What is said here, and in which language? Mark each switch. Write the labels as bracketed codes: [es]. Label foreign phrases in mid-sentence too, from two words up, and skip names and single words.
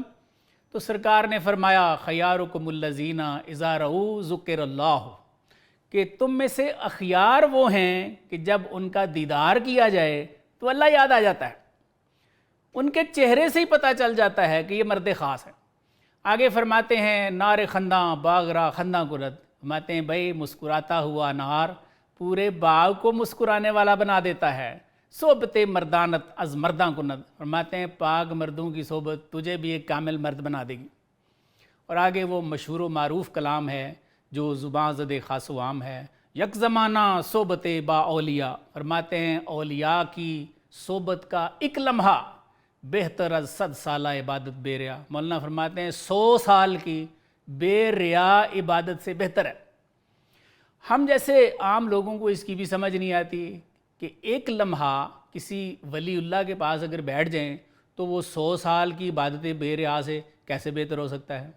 [ur] تو سرکار نے فرمایا [ar] خیارکم الذین اذا رؤوا ذکر اللہ، [ur] کہ تم میں سے اخیار وہ ہیں کہ جب ان کا دیدار کیا جائے تو اللہ یاد آ جاتا ہے، ان کے چہرے سے ہی پتہ چل جاتا ہے کہ یہ مرد خاص ہے۔ آگے فرماتے ہیں [fa] نار خنداں باغ را خنداں کرد، [ur] فرماتے ہیں بھائی مسکراتا ہوا انار پورے باغ کو مسکرانے والا بنا دیتا ہے۔ [fa] صحبت مردانت از مرداں کند، [ur] فرماتے ہیں پاک مردوں کی صحبت تجھے بھی ایک کامل مرد بنا دے گی۔ اور آگے وہ مشہور و معروف کلام ہے جو زباں زد خاص و عام ہے، [fa] یک زمانہ صحبت با اولیاء، [ur] فرماتے ہیں اولیاء کی صحبت کا ایک لمحہ [fa] بہتر از 100 سالہ عبادت بے ریا، [ur] مولانا فرماتے ہیں 100 سال کی بے ریا عبادت سے بہتر ہے۔ ہم جیسے عام لوگوں کو اس کی بھی سمجھ نہیں آتی کہ ایک لمحہ کسی ولی اللہ کے پاس اگر بیٹھ جائیں تو وہ 100 سال کی عبادت بے ریا سے کیسے بہتر ہو سکتا ہے؟